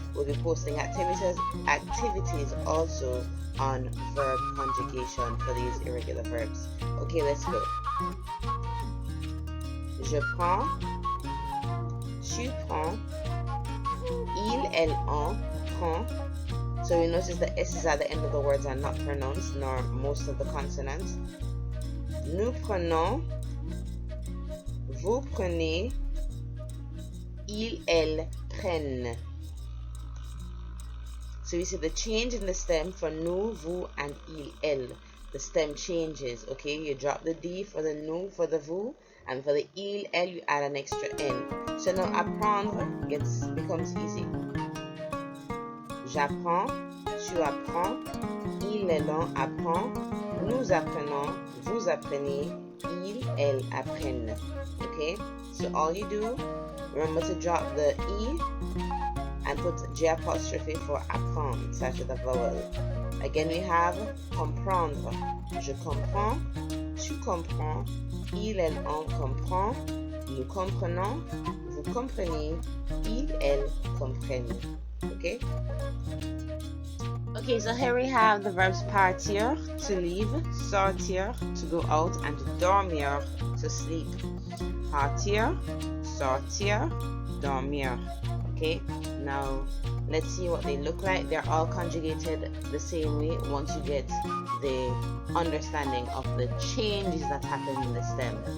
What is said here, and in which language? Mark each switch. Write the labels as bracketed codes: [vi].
[en] We'll be posting activities also on verb conjugation for these irregular verbs. Okay, let's go. [fr] Je prends, tu prends, il, elle, on, prend. [en] So you notice the S's at the end of the words are not pronounced, nor most of the consonants. [fr] Nous prenons, vous prenez, ils, elles, prennent. [en] So you see the change in the stem for nous, vous, and il, elle. The stem changes, okay? You drop the D for the nous, for the vous, and for the il, elle, you add an extra N. So now apprendre becomes easy. [fr] J'apprends, tu apprends, il, elle, on apprend, nous apprenons, vous apprenez, ils, elles apprennent. [en] Okay? So all you do, remember to drop the E and put J apostrophe for apprendre, such as a vowel. Again, we have comprendre. [fr] Je comprends, tu comprends, il, elle, on comprend, nous comprenons, vous comprenez, ils, elles comprennent. [en] Okay? Okay, so here we have the verbs partir, to leave, sortir, to go out, and dormir, to sleep. [fr] Partir, sortir, dormir. [en] Okay, now let's see what they look like. They're all conjugated the same way once you get the understanding of the changes that happen in the stem.